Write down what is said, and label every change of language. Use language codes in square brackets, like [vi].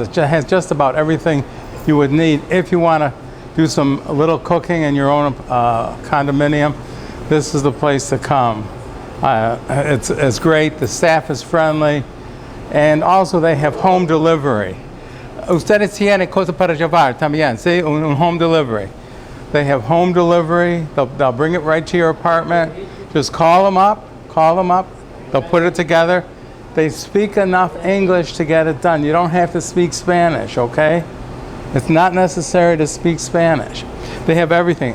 [en] It has just about everything you would need if you want to do a little cooking in your own condominium. This is the place to come. It's great. The staff is friendly, and also they have home delivery. [es] Ustedes tienen cosas para llevar también, sí? Un home delivery. [en] They have home delivery. They'll bring it right to your apartment. Just call them up. They'll put it together. They speak enough English to get it done. You don't have to speak Spanish, okay? It's not necessary to speak Spanish. They have everything.